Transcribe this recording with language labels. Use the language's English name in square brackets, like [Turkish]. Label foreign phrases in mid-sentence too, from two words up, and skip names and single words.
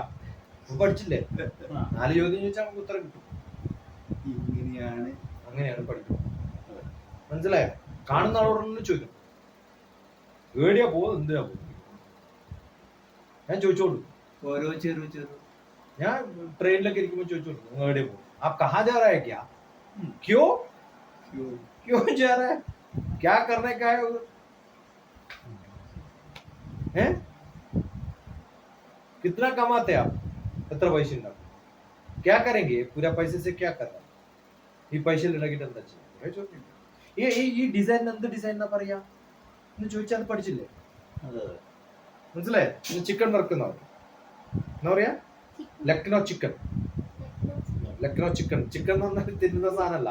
[Malayalam] പഠിച്ചില്ലേ? 4 ചോദ്യം ചോദിച്ചാൽ നമുക്ക് ഉത്തരം കിട്ടും. അങ്ങനെയാണ് പഠിക്കുന്നത്. മനസ്സിലായോ? കാണുന്ന ആളോടൊന്നും ചോദിക്കണം, എവിടെയാ പോകുന്നത്, എന്തിനാ പോകുന്നത്? ഞാൻ ചോദിച്ചോളൂ. ഓരോ ചെറു ഞാൻ ട്രെയിനിലൊക്കെ ഇരിക്കുമ്പോ ചോദിച്ചോളൂ, നിങ്ങൾ എവിടെയാ പോകും? [Hindi] आप कहाँ जा रहा है? क्या क्यों क्यों जा रहा है? क्या करने का है उधर? हैं? कितना कमाते आप? [Malayalam] എത്ര പൈസ ഉണ്ടാവും? [Hindi] क्या करेंगे पूरा पैसे से? क्या कर रहा है? [Malayalam] ഈ പൈസ ഉണ്ടാക്കിയിട്ട് എന്താ ചെയ്യും? ഈ ഡിസൈൻ എന്ത് ഡിസൈൻ എന്നാ പറയാ എന്ന് ചോദിച്ചാൽ അത് പഠിച്ചില്ലേ? മനസ്സിലായോ? ചിക്കൻ വർക്ക് എന്നാ പറയാ. ലക്നോ ചിക്കൻ. ലക്നോ ചിക്കൻ. ചിക്കൻ എന്ന് പറഞ്ഞാൽ തിന്നുന്ന സാധനമല്ല.